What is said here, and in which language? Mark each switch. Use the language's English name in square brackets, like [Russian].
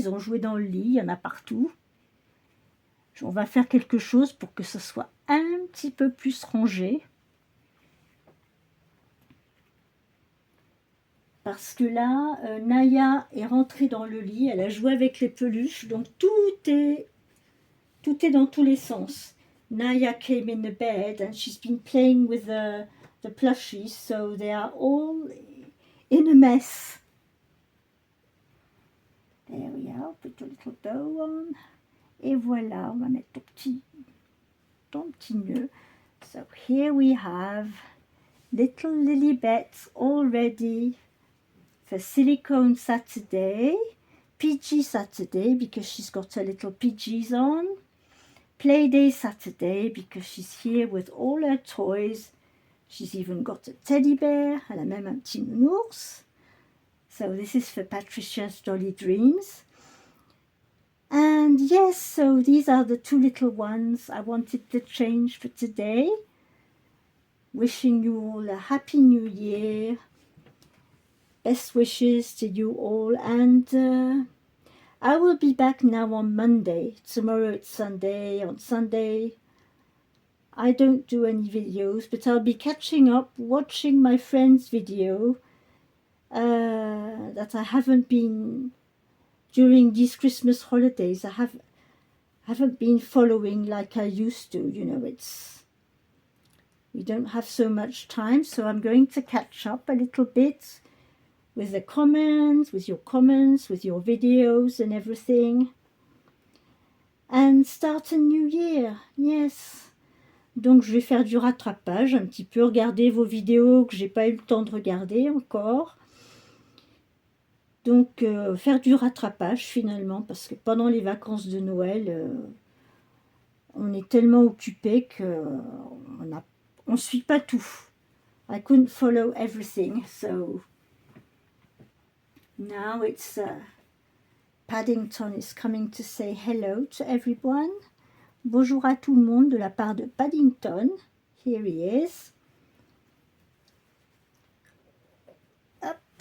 [French] Ils ont joué dans le lit, il y en a partout. On va faire quelque chose pour que ce soit un petit peu plus rangé. Parce que là, Naya est rentrée dans le lit, elle a joué avec les peluches, donc tout est dans tous les sens. [English] Naya came in the bed and she's been playing with the plushies, so they are all in a mess. There we are, put a little bow on. [French] Et voilà, on va mettre ton petit nœud. [English] So here we have little Lilibet all ready for Silicone Saturday, PG Saturday because she's got her little PGs on, Playday Saturday because she's here with all her toys. She's even got a teddy bear, [French] elle a même un petit nounours. [English] So this is for Patricia's Jolly Dreams. And yes, so these are the two little ones I wanted to change for today. Wishing you all a happy new year. Best wishes to you all, and I will be back now on Monday. Tomorrow it's Sunday. On Sunday I don't do any videos, but I'll be catching up, watching my friend's video that I haven't been during these Christmas holidays. I haven't been following like I used to. You know, we don't have so much time, so I'm going to catch up a little bit with the comments, with your videos and everything. And start a new year, yes. [French] Donc je vais faire du rattrapage, un petit peu regarder vos vidéos que j'ai pas eu le temps de regarder encore. Donc faire du rattrapage finalement, parce que pendant les vacances de Noël, on est tellement occupé qu'on suit pas tout. [English] I couldn't follow everything, so now it's Paddington is coming to say hello to everyone. [French] Bonjour à tout le monde de la part de Paddington. [English] Here he is. Hop.